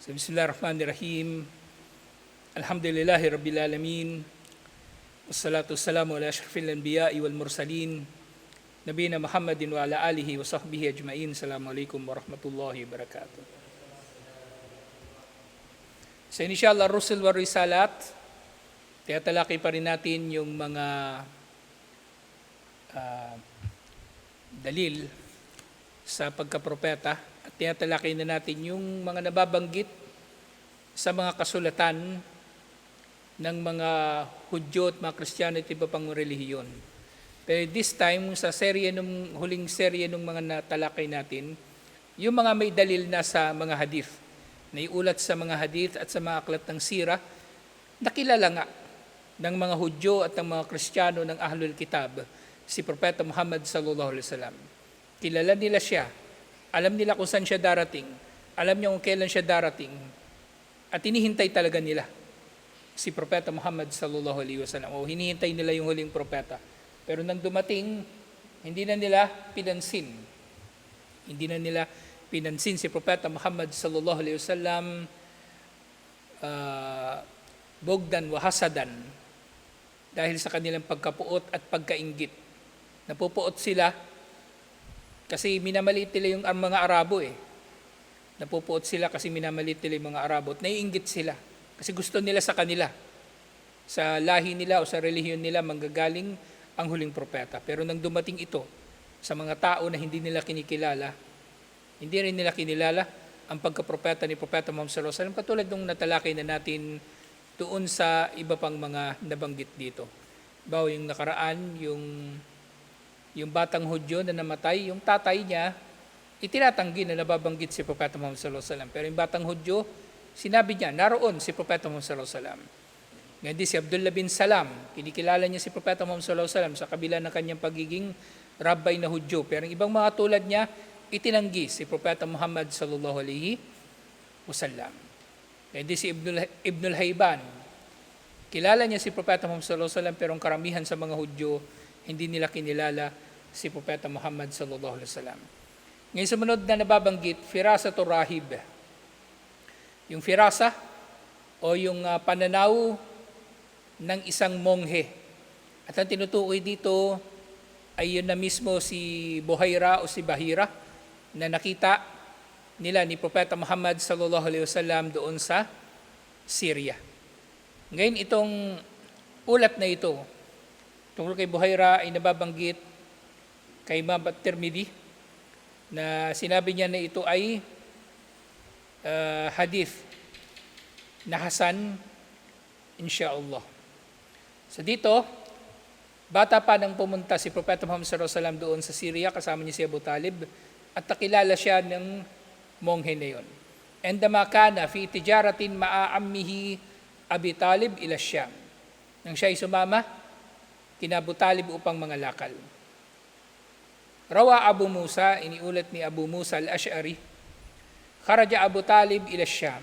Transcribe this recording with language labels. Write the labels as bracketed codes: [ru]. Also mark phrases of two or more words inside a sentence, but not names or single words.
[ar] So, بسم الله الرحمن الرحيم. الحمد لله رب العالمين. والصلاة والسلام على أشرف الأنبياء والمرسلين. نبينا محمد وعلى آله وصحبه أجمعين. السلام عليكم ورحمة الله وبركاته. So, إن شاء الله، رسل ورسالات, [tl] tiyatalaki pa rin natin yung mga dalil sa pagkapropeta at tiyatalaki na natin yung mga nababanggit sa mga kasulatan ng mga Hudyo at mga Kristiyano at iba pang relihiyon. Pero [en] this time, [tl] sa huling serye ng mga natalakay natin, yung mga may dalil na sa mga hadith, na iulat sa mga hadith at sa mga aklat ng sira, nakilala nga ng mga Hudyo at ng mga Kristiyano ng [ar] أهل الكتاب, [tl] si Propeta Muhammad [ar] صلى الله عليه وسلم. [tl] Kilala nila siya, alam nila kung saan siya darating, alam niya kung kailan siya darating, at hinihintay talaga nila si Propeta Muhammad [ar] صلى الله عليه وسلم, [tl] o hinihintay nila yung huling propeta. Pero nang dumating, hindi na nila pinansin. Hindi na nila pinansin si Propeta Muhammad [ar] صلى الله عليه وسلم، بغيا وحسدا, [tl] dahil sa kanilang pagkapuot at pagkainggit. Napupuot sila kasi minamaliit nila yung mga Arabo Napupuot sila kasi minamaliit nila yung mga Arabo at naiinggit sila kasi gusto nila sa kanila, sa lahi nila o sa relihiyon nila manggagaling ang huling propeta. Pero nang dumating ito sa mga tao na hindi nila kinikilala, hindi rin nila kinilala ang pagkapropeta ni Propeta Muhammad [ar] صلى الله عليه وسلم, [tl] katulad nung natalakay na natin doon sa iba pang mga nabanggit dito. Bawo yung nakaraan, yung batang Hudyo na namatay, yung tatay niya, itinatanggi na nababanggit si Propeta Muhammad [ar] صلى الله عليه وسلم. [tl] Pero yung batang Hudyo, sinabi niya, naroon si Propeta Muhammad [ar] صلى الله عليه وسلم. [tl] Ngayon si Abdullah bin Salam, kinikilala niya si Propeta Muhammad [ar] صلى الله عليه وسلم [tl] sa kabila ng kanyang pagiging rabbi na Hudyo. Pero yung ibang mga tulad niya, itinanggi si Propeta Muhammad [ar] صلى الله عليه وسلم. [tl] Ngayon si Ibnul Hayban, kilala niya si Propeta Muhammad [ar] صلى الله عليه وسلم, [tl] pero ang karamihan sa mga Hudyo, hindi nila kinilala si Propeta Muhammad [ar] صلى الله عليه وسلم. [tl] Ngayon sumunod na nababanggit, [ar] فراسة الراهب. [tl] Yung firasa o yung pananaw ng isang monghe. At ang tinutukoy dito ay yun na mismo si Buhaira o si Bahira na nakita nila ni Propeta Muhammad [ar] صلى الله عليه وسلم [tl] doon sa Syria. Ngayon itong ulat na ito tungkol kay Buhaira ay nababanggit kay Imam At-Tirmidhi na sinabi niya na ito ay hadith na Hasan insyaallah. So dito, bata pa nang pumunta si Propeta Muhammad [ar] صلى الله عليه وسلم [tl] doon sa Syria, kasama niya si Abu Talib, at nakilala siya ng monghe na yun. [ar] عندما كان في تجارة مع عمه أبي طالب إلى الشام. [tl] Nang siya ay sumama kina Abu Talib upang mangalakal. [ar] روى أبو موسى, [tl] iniulat ni [ar] Abu Musa al-Ash'ari, خرج أبو طالب إلى الشام.